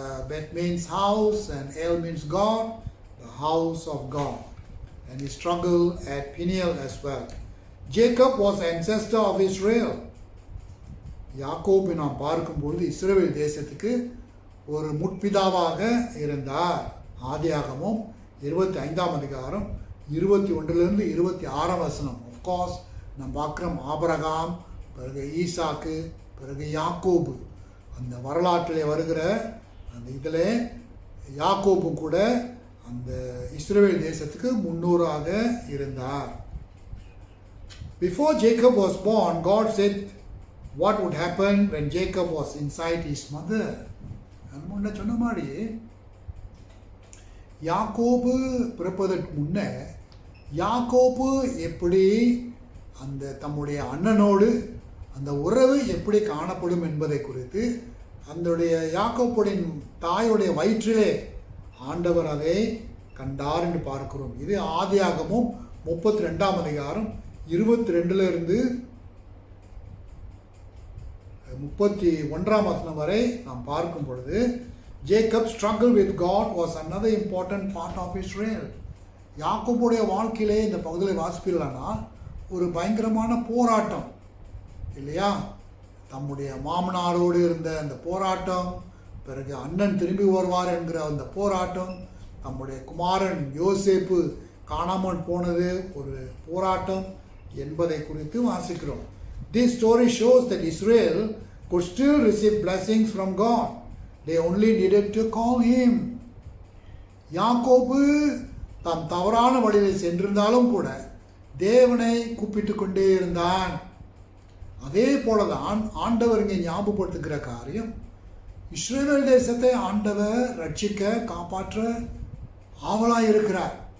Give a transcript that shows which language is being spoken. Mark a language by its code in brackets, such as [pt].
[en] Bet means house and El means God, the house of God. And he struggled at Peniel as well. Jacob was ancestor of Israel. [ta] யாக்கோபை நாம் பார்க்கும்பொழுது இஸ்ரவேல் தேசத்துக்கு ஒரு முற்பிதாவாக இருந்தார். ஆதியாகமம் 25ஆம் அதிகாரம் 21 26 வசனம். ஆஃப்கோர்ஸ் நாம் பார்க்குறோம் ஆபிரகாம், பிறகு ஈசாக்கு, பிறகு யாக்கோபு. அந்த வரலாற்றிலே வருகிற அந்த இதில் யாக்கோபு கூட அந்த இஸ்ரவேல் தேசத்துக்கு முன்னோராக இருந்தார். [en] Before Jacob was born, God said what would happen when Jacob was inside his mother. [ta] முன்ன சொன்ன மாதிரி யாக்கோபு பிறப்பதற்கு முன்ன யாக்கோபு எப்படி அந்த தம்முடைய அண்ணனோடு அந்த உறவு எப்படி காணப்படும் என்பதை குறித்து அதனுடைய யாக்கோபுடைய தாயுடைய வயிற்றிலே ஆண்டவர் அதை கண்டார் என்று பார்க்கிறோம். இது ஆதியாகமும் 32ஆம் அதிகாரம் 22 31ஆம் வசனம் வரை நாம் பார்க்கும் பொழுது [en] Jacob struggle with God was another important part of Israel. [ta] யாக்கோபுடைய வாழ்க்கையிலே இந்த பகுதியில் வாசிப்பீர்களானால் ஒரு பயங்கரமான போராட்டம் இல்லையா. தம்முடைய மாமனாரோடு இருந்த அந்த போராட்டம், பிறகு அண்ணன் திரும்பி வருவார் என்கிற அந்த போராட்டம், நம்முடைய குமாரன் யோசேப்பு காணாமல் போனது ஒரு போராட்டம் என்பதை குறித்து வாசிக்கிறோம். [en] This story shows that Israel could still receive blessings from God. They only needed to call him. [ta] யாக்கோபு தாம் தவறான வழியில் சென்றிருந்தாலும் கூட தேவனை கூப்பிட்டு கொண்டே இருந்தான். அதே போலதான் ஆண்டவர் இங்கே ஞாபகப்படுத்துகிற காரியம், இஸ்ரவேல் தேசத்தை ஆண்டவர் ரட்சிக்க காப்பாற்ற ஆவலாய் இருக்கிறார்.